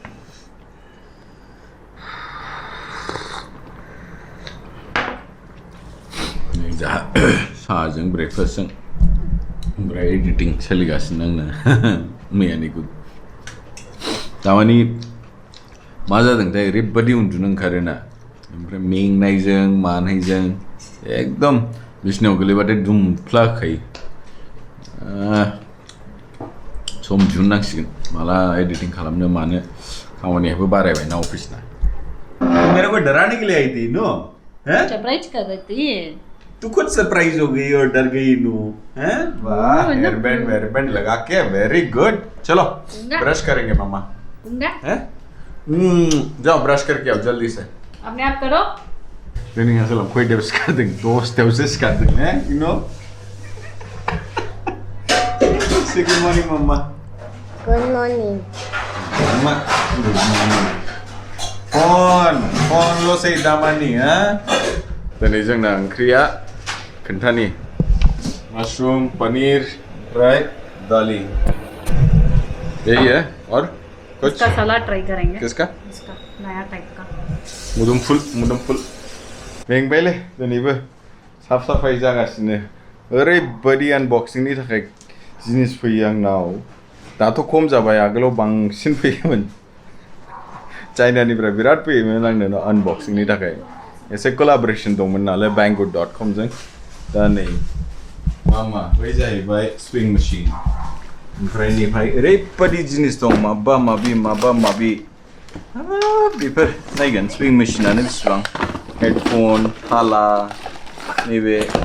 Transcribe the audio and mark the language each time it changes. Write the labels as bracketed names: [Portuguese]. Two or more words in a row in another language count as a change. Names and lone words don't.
[Bodo] जा साहाजों ब्रेकफास्टजों ओमफ्राय एडिटिं सोलिगासिनो आंना मैयानिखौ दामानि मा जादोंथाय ओरैबादि उन्दुनो ओंखारोना ओमफ्राय मेंनायजों मानायजों एकदम बिसिनायाव गोलैबाथाय दुमफ्लाखायो सम दिहुननांसिगोन माला एडिटिं खालामनो मानो खामानियाबो बारायबायना अफिसना [Hindi] मेरे को डराने के लिए आई थी नो हैं सरप्राइज कर रही थी तू खुद सरप्राइज हो गई और डर गई नो हैं वाह [English] hair band [Hindi] लगा के [English] very good [Hindi] चलो ब्रश करेंगे मामा हैं जाओ ब्रश करके आओ जल्दी से अपने आप करो नहीं असल कोई डेब्स कर देंगे दोस्त कर देंगे हैं [English] you know say good morning mamma Good morning. [Bodo] मम्मा [English] good morning [Bodo] फोन लो से दामानी हैं दिनै जोंना ओंख्रिया खोन्थानि मशरूम पनीर राइट दाली [Hindi] यही है और कुछ इसका सलाद ट्राई करेंगे किसका इसका नया टाइप का [Bodo] मुदुमफुल मेंबायलै दिनैबो साफ साफाय जागासिनो ओरैबायदि आनबक्सिंनि थाखाय जिनिस फैयो आंनाव दाथ' खम जाबाय आगोलाव बांसिन फैयोमोन चाइनानिफ्राय बिराद फैयोमोन आंनो आनबक्सिंनि थाखाय एसे कोलाबरेशन दंमोन नालाय banggood.com जों दा नै मा बै जाहैबाय [English] sewing machine [Bodo] ओमफ्राय निफ्राय ओरैबायदि जिनिस दं माबा माबि बेफोर नायगोन स्विं मेशिनानो बेसेबां हेडफोन थाला नैबे